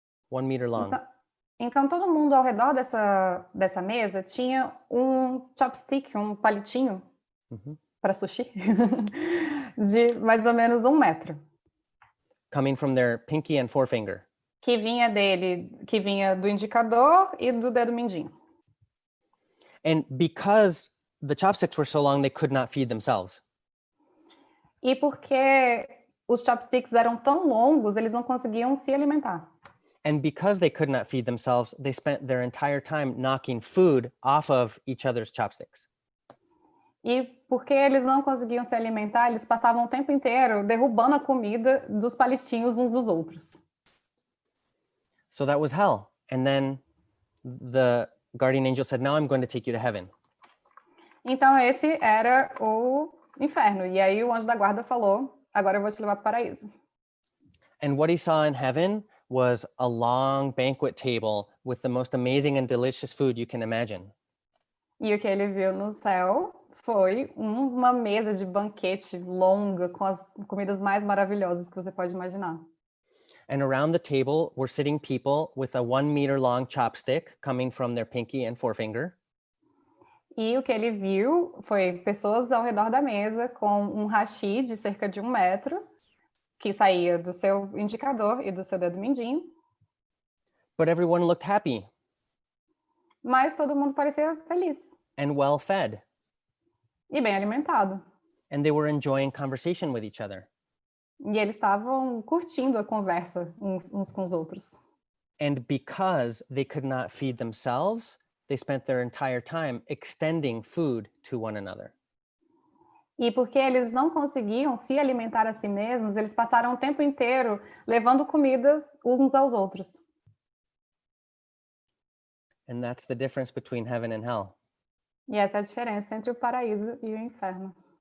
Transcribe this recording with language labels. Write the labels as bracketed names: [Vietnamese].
[English] 1 meter long. [Portuguese] Então todo mundo ao redor dessa mesa tinha um chopstick, um palitinho para sushi, de mais ou menos 1 metro. [English] Coming from their pinky and forefinger. [Portuguese] Que vinha do indicador e do dedo mindinho. [English] And because the chopsticks were so long, they could not feed themselves. [Portuguese] E porque os chopsticks eram tão longos, eles não conseguiam se alimentar. [English] And because they could not feed themselves, they spent their entire time knocking food off of each other's chopsticks. [Portuguese] E porque eles não conseguiam se alimentar, eles passavam o tempo inteiro derrubando a comida dos palitinhos uns dos outros. [English] So that was hell. And then the guardian angel said, now I'm going to take you to heaven. [Portuguese] Então esse era o inferno. E aí o anjo da guarda falou, agora eu vou te levar para o paraíso. [English] And what he saw in heaven was a long banquet table with the most amazing and delicious food you can imagine. [Portuguese] E o que ele viu no céu foi uma mesa de banquete longa com as comidas mais maravilhosas que você pode imaginar. [English] And around the table were sitting people with a 1 meter long chopstick coming from their pinky and forefinger. [Portuguese] E o que ele viu foi pessoas ao redor da mesa com um hashi de cerca de 1 metro que saía do seu indicador e do seu dedo mindinho. [English] But everyone looked happy. [Portuguese] Mas todo mundo parecia feliz. [English] And well fed. [Portuguese] E bem alimentado. [English] And they were enjoying conversation with each other. [Portuguese] E eles estavam curtindo a conversa uns com os outros. [English] And because they could not feed themselves, they spent their entire time extending food to one another. [Portuguese] E porque eles não conseguiam se alimentar a si mesmos, eles passaram o tempo inteiro levando comidas uns aos outros. [English] And that's the difference between heaven and hell. [Portuguese] E essa é a diferença entre o paraíso e o inferno.